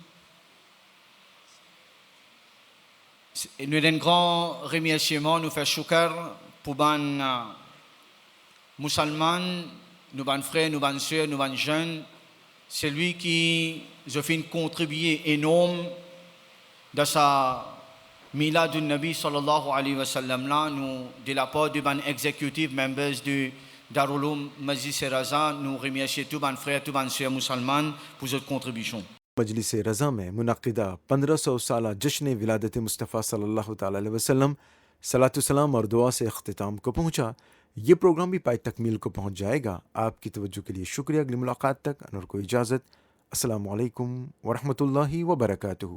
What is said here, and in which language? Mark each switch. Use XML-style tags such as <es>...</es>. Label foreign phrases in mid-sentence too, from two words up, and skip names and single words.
<fr>Et nous un grand remerciement, nous faisons shukar pour les musulmans, nos frères, nos sœurs, nos jeunes. C'est lui qui a fait une contribution énorme dans sa Milad du Nabi</fr> <ar>صلى الله عليه وسلم</ar> <fr>là, nous, de la part des</fr> <en>executive members</en> <fr>du Darul Uloum Majlis Raza, nous remercions tous les frères, tous les sœurs musulmans pour cette contribution.</fr> <ur>مجلس رضا میں منعقدہ 1500 سالہ جشن ولادت مصطفیٰ</ur> <ar>صلی اللہ تعالی علیہ وسلم</ar> <ur>صلاۃ السلام اور دعا سے اختتام کو پہنچا۔ یہ پروگرام بھی پائے تکمیل کو پہنچ جائے گا۔ آپ کی توجہ کے لیے شکریہ۔ اگلی ملاقات تک انور کو اجازت۔</ur> <ar>السلام علیکم ورحمۃ اللہ وبرکاتہ۔</ar>